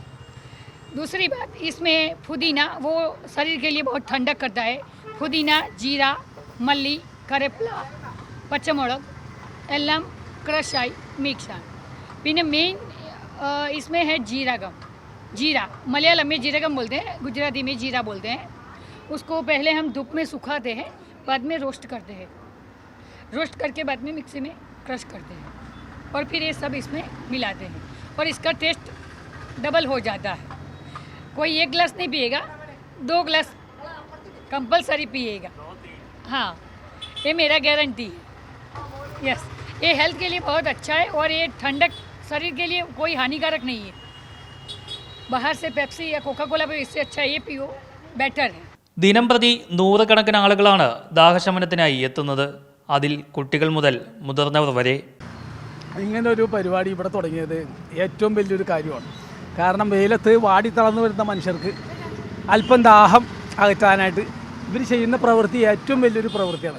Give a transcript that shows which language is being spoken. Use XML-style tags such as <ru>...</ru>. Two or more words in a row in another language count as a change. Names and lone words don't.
<hi>दूसरी बात, इसमें पुदीना वो शरीर के लिए बहुत ठंडक करता है.</hi> <ml>പുദീന, ജീര, മല്ലി, കറിവേപ്പില, പച്ചമുളക് എല്ലാം ക്രഷ് ആയി മിക്സ് ആണ്. പിന്നെ മെയിൻ</ml> <hi>इसमें है जीरागम. जीरा मलयालम में जीरागम बोलते हैं, गुजराती में जीरा बोलते हैं. उसको पहले हम धूप में सुखाते हैं, बाद में रोस्ट करते हैं. रोस्ट करके बाद में मिक्सी में क्रश करते हैं और फिर ये सब इसमें मिलाते हैं और इसका टेस्ट डबल हो जाता है. कोई 1 गिलास नहीं पिएगा, 2 गिलास कंपलसरी पिएगा. हाँ, ये मेरा गारंटी है. यस, ये हेल्थ के लिए बहुत अच्छा है और ये ठंडक शरीर के लिए कोई हानिकारक नहीं है. बाहर से पेप्सी या कोका कोला पे इससे अच्छा ये पियो, बेटर है.</hi> <ml>ദിനം പ്രതി 100 കണക്കിന് ആളുകളാണ് ദാഹശമനത്തിനായി എത്തുന്നത്. അതിൽ കുട്ടികൾ മുതൽ മുതിർന്നവർ വരെ. ഇങ്ങനെ ഒരു പരിപാടി ഇവിടെ തുടങ്ങിയത് ഏറ്റവും വലിയൊരു കാര്യമാണ്. കാരണം വെയിലത്ത് വാടി തളർന്നു വരുന്ന മനുഷ്യർക്ക് അല്പം ദാഹം അകറ്റാനായിട്ട് ഇവർ ചെയ്യുന്ന പ്രവൃത്തി ഏറ്റവും വലിയൊരു പ്രവൃത്തിയാണ്.</ml>